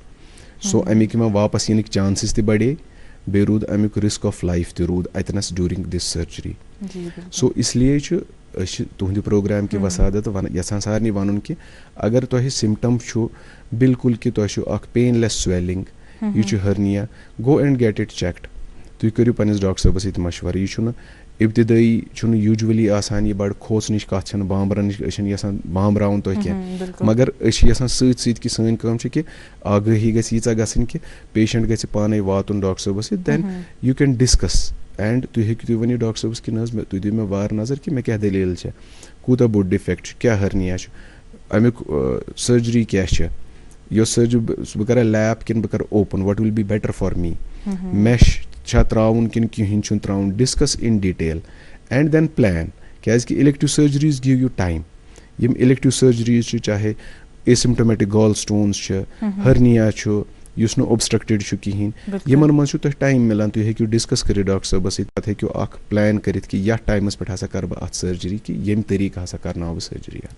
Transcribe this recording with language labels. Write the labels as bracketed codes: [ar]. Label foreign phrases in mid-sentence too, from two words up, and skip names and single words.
[ks] سو اَمِکۍ یِمن واپَس یِنٕکۍ چانسِز تہِ بَڑے, بیٚیہِ روٗد اَمیُک [en] risk of life [ks] تہِ روٗد اَتنَس [en] during this surgery. [ks] سو اِسلیے چھُ أسۍ چھِ تُہنٛدِ پروگرام کہِ وسادت یَژھان سارنٕے وَنُن کہِ اگر تۄہہِ سِمٹَم چھُ بِلکُل کہِ تۄہہِ چھُ اکھ [en] painless swelling, [ks] یہِ چھُ ہرنیا, [en] go and get it checked. [ks] تُہۍ کٔرِو پنٛنِس ڈاکٹر صٲبَس سۭتۍ مشوَرٕ. یہِ چھُنہٕ اِبتِدٲیی چھُنہٕ یوٗجؤلی آسان یہِ بَڑٕ کھوژنٕچ کَتھ چھَنہٕ, بامبرَنٕچ أسۍ چھِنہٕ یَژھان بامبراوُن تۄہہِ کینٛہہ, مگر أسۍ چھِ یَژھان سۭتۍ سۭتۍ کہِ سٲنۍ کٲم چھِ کہِ آگٲہی گژھِ ییٖژاہ گژھٕنۍ کہِ پیشَنٹ گژھِ پانَے واتُن ڈاکٹر صٲبَس سۭتۍ, [en] then you can discuss. [ks] اینڈ تُہۍ ؤنِو ڈاکٹر صٲبَس کہِ نہ حظ تُہۍ دِیِو مےٚ وارٕ نظر کہِ مےٚ کیٛاہ دٔلیٖل چھےٚ, کوٗتاہ بوٚڑ ڈِفیکٹ چھُ, کیٛاہ ہرنیا چھُ, اَمیُک سٔرجری کیٛاہ چھےٚ, یۄس سٔرجری بہٕ کَرا لیپ کِنہٕ بہٕ کَرٕ اوپُن, [en] what will be better for me, [ks] میش چھا ترٛاوُن کِنہٕ کِہیٖنۍ چھُنہٕ ترٛاوُن, [en] discuss in detail and then plan. [ks] کیٛازِکہِ [en] elective surgeries give you time. [ks] یِم [en] elective surgeries [ks] چھِ چاہے [en] asymptomatic gall stones [ks] چھِ, ہرنیا چھُ یُس نہٕ اوبسٹرکٹِڈ چھُ کِہیٖنۍ, یِمن منٛز چھُ تۄہہِ ٹایم مِلان, تُہۍ ہیٚکِو ڈِسکس کٔرِتھ ڈاکٹر صٲبَس سۭتۍ, پَتہٕ ہیٚکِو اکھ پٕلین کٔرِتھ کہِ یَتھ ٹایمَس پٮ۪ٹھ ہسا کَرٕ بہٕ اَتھ سٔرجری, کہِ ییٚمہِ طریٖقہٕ ہسا کَرناو بہٕ سٔرجری اَتھ.